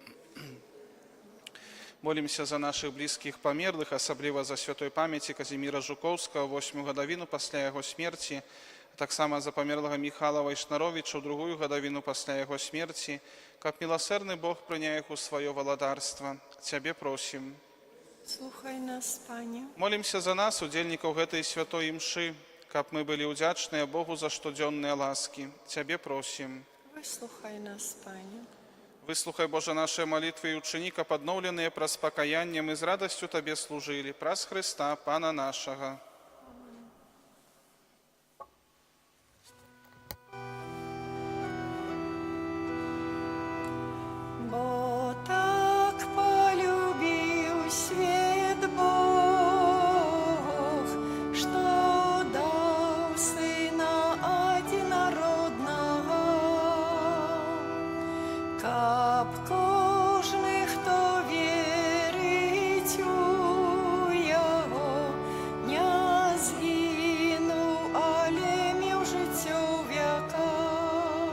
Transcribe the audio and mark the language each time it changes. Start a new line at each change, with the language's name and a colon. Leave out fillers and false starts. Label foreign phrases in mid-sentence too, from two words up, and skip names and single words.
Belarusian: Молімся за нашых блізкіх памерлых, асабліва за святой памяці Казіміра Жукоўскага, 8-ю гадавіну пасля яго смерці, таксама за памерлага Міхала Вайшнаровіча ў 2-ю гадавіну пасля яго смерці, каб міласэрны Бог прыняў іх у сваё валадарства. Цябе просім. Слухай нас, Пане. Молімся за нас, удзельнікаў гэтай святой імшы, каб мы были удзячныя Богу за штодзённыя ласки. Цябе просім. Выслухай нас, Пане. Выслухай, Божа,
Russian: наши молитвы и учини,
Belarusian: каб адноўленыя праз пакаянне мы з радасцю Табе служили. Праз Христа, Пана нашага.
Russian: Бо так полюбил свет Бог, что дал Сына Одинородного,
Belarusian: каб кожны, хто верить у Яго, не згинув, але меў жыццё ў веках.